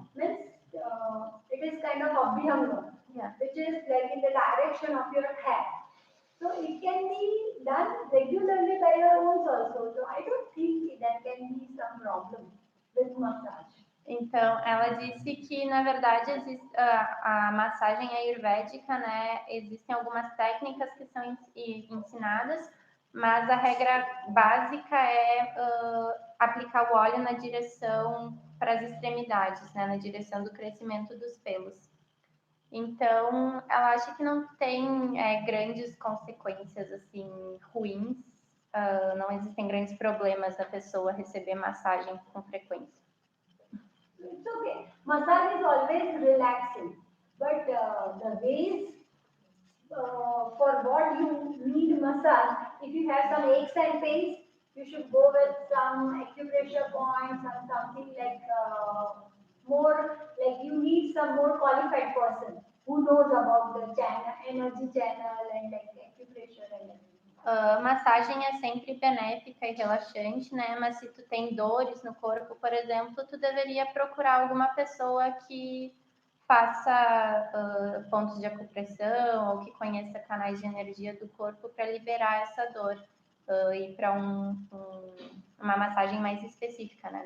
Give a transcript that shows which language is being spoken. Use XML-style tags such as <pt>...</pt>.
<en>Means it is kind of abhyanga, which is like in the direction of your head. So it can be done regularly by your own also. So I don't think there can be some problem with massage.</en> <pt>Então, ela disse que, na verdade, a massagem ayurvédica, né, existem algumas técnicas que são ensinadas, mas a regra básica é aplicar o óleo na direção para as extremidades, né, na direção do crescimento dos pelos. Então, ela acha que não tem grandes consequências, assim, ruins, não existem grandes problemas da pessoa receber massagem com frequência.</pt> <en>It's okay. Massage is always relaxing, but the ways for what you need massage, if you have some aches and pains, you should go with some acupressure points and something like more, like you need some more qualified person who knows about the channel, energy channel and like acupressure and everything.</en> <pt>Massagem é sempre benéfica e relaxante, né? Mas se tu tem dores no corpo, por exemplo, tu deveria procurar alguma pessoa que faça pontos de acupressão ou que conheça canais de energia do corpo para liberar essa dor e para uma massagem mais específica, né?</pt>